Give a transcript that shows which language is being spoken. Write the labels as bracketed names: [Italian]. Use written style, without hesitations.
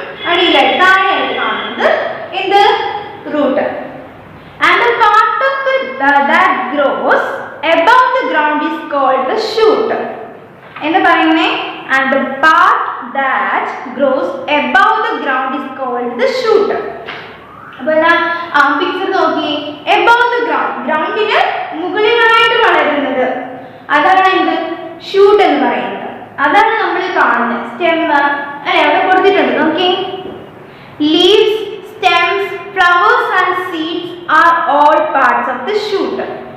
[Malayalam] അടിയിലായിട്ട് താഴെയായിട്ട് കാണുന്നത് എന്ത്? Root. [English] And the part of that grows above the ground is called the shoot. [Malayalam] എന്താ പറയുന്നേ? [English] And the part that grows above the ground is called the shoot. [Malayalam] അപ്പോൾ picture നോക്കി, [English] above the ground, [Malayalam] ഗ്രൗണ്ടിന് മുകളിലായിട്ട് വളരുന്നത്, അതാണ് എന്ത്? ഷൂട്ട് എന്ന് പറയുന്നത്. അതാണ് നമ്മൾ കാണുന്നത്. സ്റ്റെം അല്ലെ, അവിടെ കൊടുത്തിട്ടുണ്ട് നോക്കി. [English] Leaves, stems, flowers and seeds are all parts of the shoot.